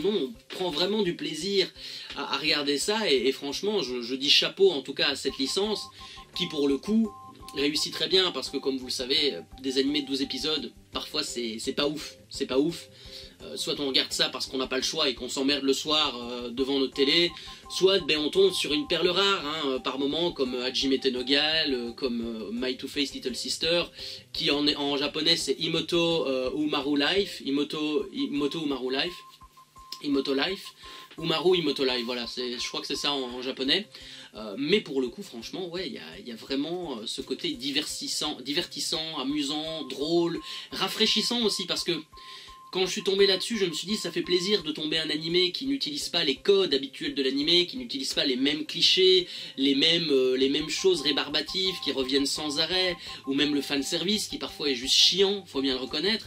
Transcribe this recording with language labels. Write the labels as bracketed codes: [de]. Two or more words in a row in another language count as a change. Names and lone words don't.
[fr] Non, on prend vraiment du plaisir à regarder ça et franchement, je dis chapeau en tout cas à cette licence qui pour le coup réussit très bien parce que comme vous le savez, des animés de 12 épisodes, parfois c'est pas ouf, c'est pas ouf. Soit on regarde ça parce qu'on n'a pas le choix et qu'on s'emmerde le soir devant notre télé, soit on tombe sur une perle rare par moment comme Hajime Tenogal, comme My Two-Faced Little Sister, qui en japonais c'est Imoto Umaru Life, Imoto Umaru Life, Imoto Life, Umaru Imoto Life, voilà, je crois que c'est ça en japonais. Mais pour le coup, franchement, ouais, il y a vraiment ce côté divertissant, amusant, drôle, rafraîchissant aussi, parce que quand je suis tombé là-dessus, je me suis dit ça fait plaisir de tomber un animé qui n'utilise pas les codes habituels de l'animé, qui n'utilise pas les mêmes clichés, les mêmes choses rébarbatives qui reviennent sans arrêt, ou même le fanservice qui parfois est juste chiant, faut bien le reconnaître.